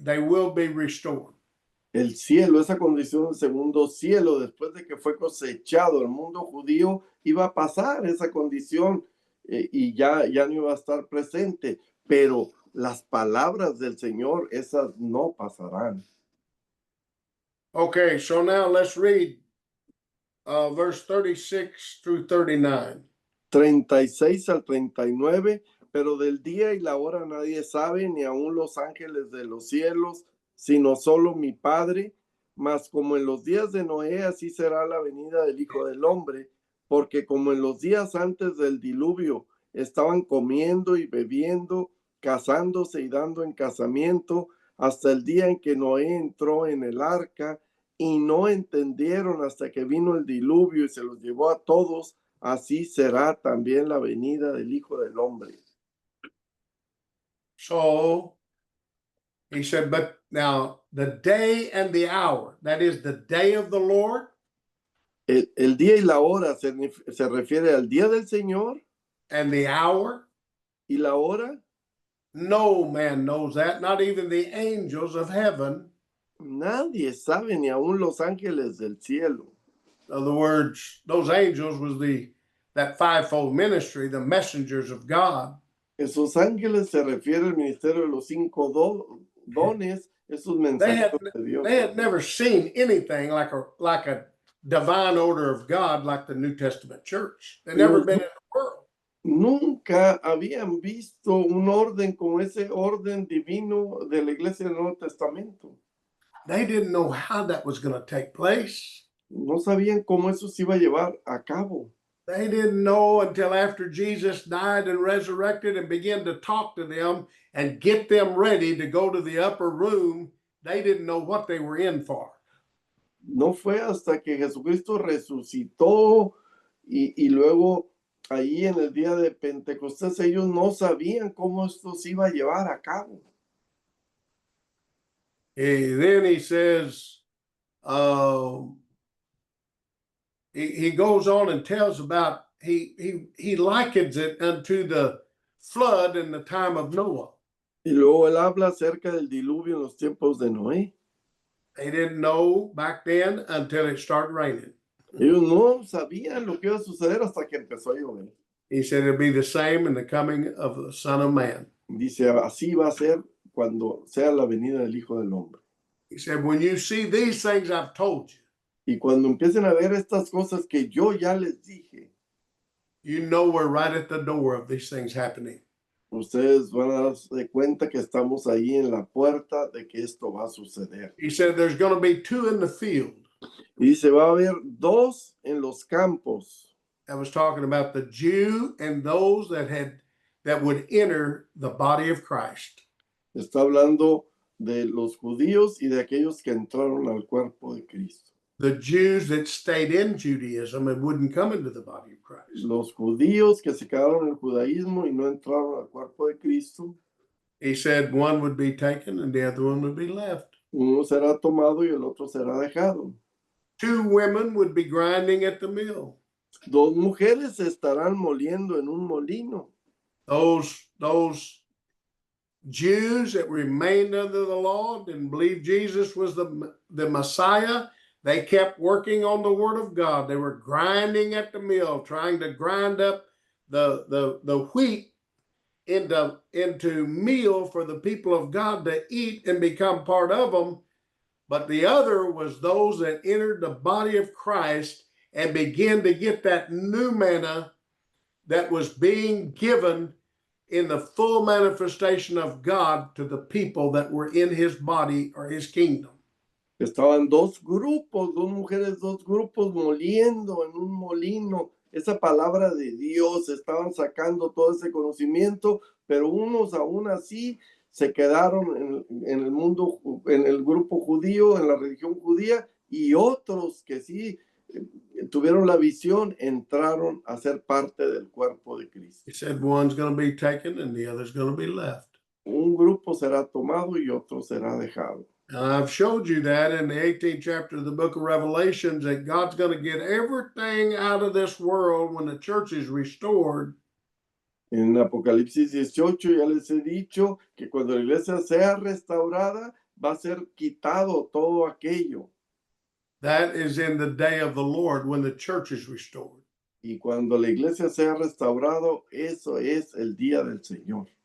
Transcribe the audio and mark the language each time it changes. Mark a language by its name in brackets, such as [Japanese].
[English] They will be restored. [Spanish] El cielo, esa condición del segundo cielo, después de que fue cosechado el mundo judío, iba a pasar esa condición y ya no iba a estar presente, pero las palabras del Señor, esas no pasarán. [English] Okay, so now let's read verse 36 through 39. [Spanish] 36 al 39, pero del día y la hora nadie sabe, ni aun los ángeles de los cielos, sino solo mi Padre. Mas como en los días de Noé, así será la venida del Hijo del Hombre, porque como en los días antes del diluvio estaban comiendo y bebiendo, casándose y dando en casamiento, hasta el día en que Noé entró en el arca, y no entendieron hasta que vino el diluvio y se los llevó a todos, así será también la venida del Hijo del Hombre. [English] So he said, but now the day and the hour, that is the day of the Lord [Spanish] El día y la hora se refiere al día del Señor [English] and the hour. [Spanish] y la hora. [English] No man knows that, not even the angels of heaven. [Spanish] Nadie sabe, ni aun los ángeles del cielo. [English] In other words, those angels was that fivefold ministry, the messengers of God. [Spanish] Esos ángeles se refiere al ministerio de los 5 dones, esos mensajeros de Dios. [English] They had never seen anything like a divine order of God like the New Testament church. They'd never been in the world. [Spanish] Nunca habían visto un orden como ese orden divino de la iglesia del Nuevo Testamento. [English] They didn't know how that was going to take place. [Spanish] No sabían cómo eso se iba a llevar a cabo. [English] They didn't know until after Jesus died and resurrected and began to talk to them and get them ready to go to the upper room. They didn't know what they were in for. [Spanish] No fue hasta que Jesucristo resucitó y luego ahí en el día de Pentecostés ellos no sabían cómo esto se iba a llevar a cabo. [English] Then he says, he goes on and tells about, he likens it unto the flood in the time of Noah. [Spanish] Y luego él habla acerca del diluvio en los tiempos de Noé. [English] They didn't know back then until it started raining. [Spanish] Ellos no sabían lo que iba a suceder hasta que empezó a llover. [English] He said it'll be the same in the coming of the Son of Man. [Spanish] Dice, así va a ser cuando sea la venida del Hijo del Hombre. [English] He said, when you see these things I've told you, [Spanish] Y cuando empiecen a ver estas cosas que yo ya les dije, [English] you know we're right at the door of these things happening. [Spanish] ustedes van a darse cuenta que estamos ahí en la puerta de que esto va a suceder. [English] He said there's going to be 2 in the field. [Spanish] Y dice, va a haber 2 en los campos. [English] I was talking about the Jew and those that would enter the body of Christ. [Spanish] Está hablando de los judíos y de aquellos que entraron al cuerpo de Cristo. [English] The Jews that stayed in Judaism and wouldn't come into the body of Christ. [Spanish] Los judíos que se quedaron en el judaísmo y no entraron al cuerpo de Cristo. [English] He said one would be taken and the other one would be left. [Spanish] Uno será tomado y el otro será dejado. [English] 2 women would be grinding at the mill. [Spanish] 2 mujeres se estarán moliendo en un molino. [English] Those Jews that remained under the law, didn't believe Jesus was the Messiah, they kept working on the word of God. They were grinding at the mill, trying to grind up the wheat into meal for the people of God to eat and become part of them. But the other was those that entered the body of Christ and began to get that new manna that was being given in the full manifestation of God to the people that were in his body or his kingdom. [Spanish] Estaban dos grupos, dos mujeres, dos grupos moliendo en un molino esa palabra de Dios, estaban sacando todo ese conocimiento, pero unos aún así se quedaron en el mundo, en el grupo judío, en la religión judía, y otros que sí tuvieron la visión, entraron a ser parte del cuerpo de Cristo. [English] He said one's going to be taken and the other's going to be left. [Spanish] Un grupo será tomado y otro será dejado. [English] And I've showed you that in the 18th chapter of the book of Revelations, that God's going to get everything out of this world when the church is restored. [Spanish] En Apocalipsis 18 ya les he dicho que cuando la iglesia sea restaurada, va a ser quitado todo aquello. [English] That is in the day of the Lord when the church is restored. [Spanish] Y cuando la iglesia sea restaurado, eso es el día del Señor.